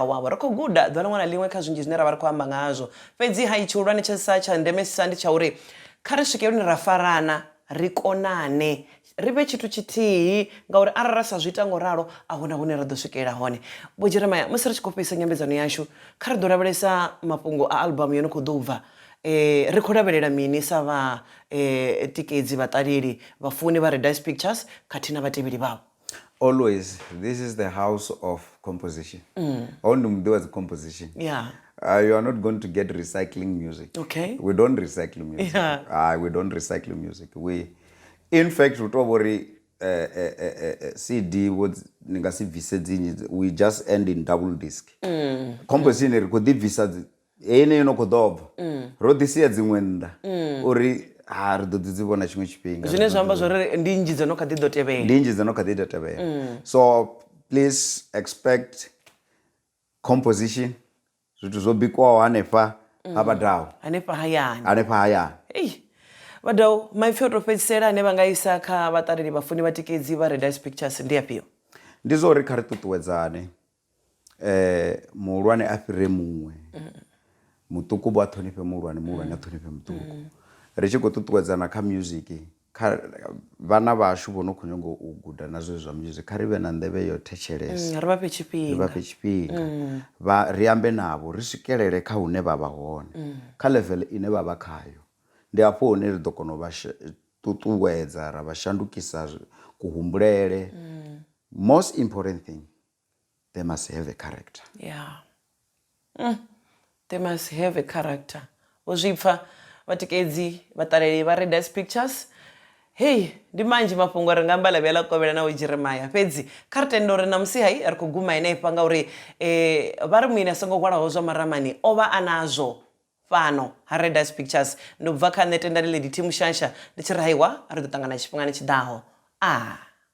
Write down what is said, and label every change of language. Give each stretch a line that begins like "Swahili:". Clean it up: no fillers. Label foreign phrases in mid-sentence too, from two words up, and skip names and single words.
Venda: wavho ri khou guda ḓuvha ḽiṅwe na ḽiṅwe kha zwinzhi zwine ra vha ri khou amba ngazwo fhedzi ha tshihulwane tsha ndemesisa ndi tsha uri kha ri swike hune ra farana ri konane ri vhe tshithu tshithihi ngauri arali ra sa zwi ita ngoralo a huna hune ra ḓo swikelela hone vho Jeremiah musi ri tshi khou fhedzisa nyambedzano yashu kha ri ḓo lavhelesa mafhungo a albamu yo no khou ḓo bva ri khou lavhelela mini sa vha tikedzi vhaṱaleli vhafuni vha Red Ice Pictures khathihi na vhatevheli vhavho
English: always this is the house of composition only
Venda: muḓi wa
English: composition you are not going to get recycling music we don't recycle music we don't recycle music in fact we talk CD
Venda: ni nga si bvise dzinyi
English: we just end in double disc composition
Venda: ri khou ḓi bvisa ene yo no khou ḓo bva ro ḓi sia dziṅwe nnḓa uri ri ḓo ḓi dzi vhona tshiṅwe tshifhinga zwine zwa amba zwori ndi nnzhi dzo no kha ḓi ḓo tevhela ndi nnzhi dzo no kha ḓi ḓo tevhela
English: so please expect composition
Venda: zwithu zwo bikwaho hanefha ha Mudau hanefha hayani Mudau maipfi o tou fhedzisela ane vha nga isa kha vhaṱaleli vhafuni vhatikedzi vha Red Ice Pictures ndi afhio ndi zwo ri kha ri ṱuṱuwedzane muhulwane a fhire muṅwe muṱuku vho a ṱhonifhe muhulwane a ṱhonifhe muṱuku ri tshi khou ṱuṱuwedzana kha music vhana vhashu vho no khou nyanga u guda na zwezwi zwa music kha ri vhe na nḓevhe yo thetshelesa ri vha fhe ri tshifhinga vha fhe tshifhinga ri ambe navho ri swikelele kha hune vha vha hone kha level ine vha vha khayo ndi hafho hune ri ḓo kona u vha ṱuṱuwedza ra vha shandukisa kuhumbulele
English: most important thing they must have a character. Yeah. They must have a character.
Venda: Uzipfa vatikedzi vataleli va Red Ice Pictures. Hey, ndi manji mafhungo ri nga mbala vela kovhela na Jeremiah. Fhedzi kha ri tenda uri na musi hai ri khou guma henefha ngauri vha ri mwini a songo hwalaho zwa maramani o vha a nazwo fhano ha Red Ice Pictures. Ndo bva kha nṋe tendani Lady T Mushansha ndi tshi ri haiwa ri ḓo ṱangana tshifhingani tshiḓaho.